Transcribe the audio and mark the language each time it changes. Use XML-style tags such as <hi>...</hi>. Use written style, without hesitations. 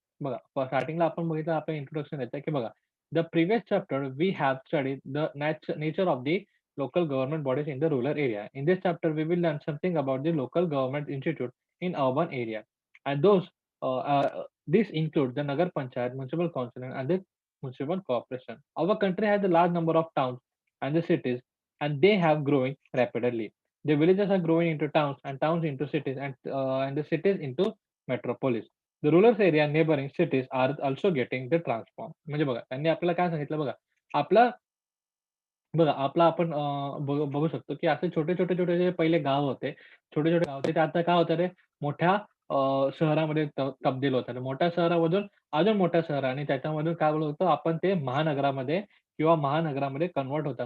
<mr>बघा, स्टार्टिंगला आपण बघितलं आपलं इंट्रोडक्शन येतं, की बघा,</mr> <en>The previous chapter we have studied the nature of the local government bodies in the rural area. In this chapter, we will learn something about the local government institute in urban area. And these include the Nagar Panchayat, municipal council, and the municipal corporation. Our country has a large number of towns and the cities, and they have growing rapidly. The villages are growing into towns, and towns into cities, and the cities into metropolis. The rural area neighboring cities are also getting the transform.</en> <mr>म्हणजे बघा, त्यांनी आपल्याला काय सांगितलं बघा, आपलं बघा, आपला आपण बघू शकतो, की असे छोटे-छोटे जे पहिले गाव होते, छोटे-छोटे गाव होते, ते आता काय होतं रे, मोठ्या शहरामध्ये तब्दील होतात. मोठ्या शहरामधून अजून मोठ्या शहर आणि त्याच्यामधून काय बोलतो आपण ते महानगरामध्ये किंवा महानगरामध्ये कन्व्हर्ट होतात.</mr>